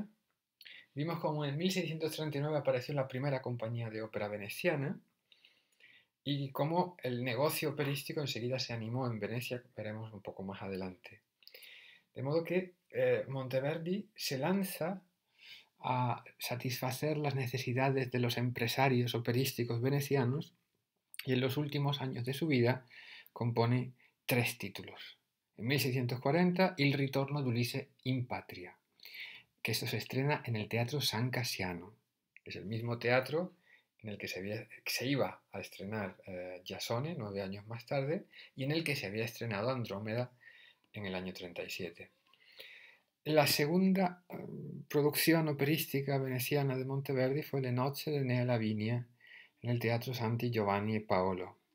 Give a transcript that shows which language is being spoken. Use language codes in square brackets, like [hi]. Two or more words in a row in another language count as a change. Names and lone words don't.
[es] Vimos como en 1639 apareció la primera compañía de ópera veneciana y cómo el negocio operístico enseguida se animó en Venecia, veremos un poco más adelante. De modo que Monteverdi se lanza a satisfacer las necesidades de los empresarios operísticos venecianos y en los últimos años de su vida compone 3 títulos. En 1640, Il ritorno di Ulisse in patria, que esto se estrena en el Teatro San Cassiano, que es el mismo teatro en el que se iba a estrenar Jasone 9 años más tarde y en el que se había estrenado Andrómeda en el año 37. La segunda producción operística veneciana de Monteverdi fue Le nozze di Nea Lavinia en el Teatro Santi Giovanni e Paolo.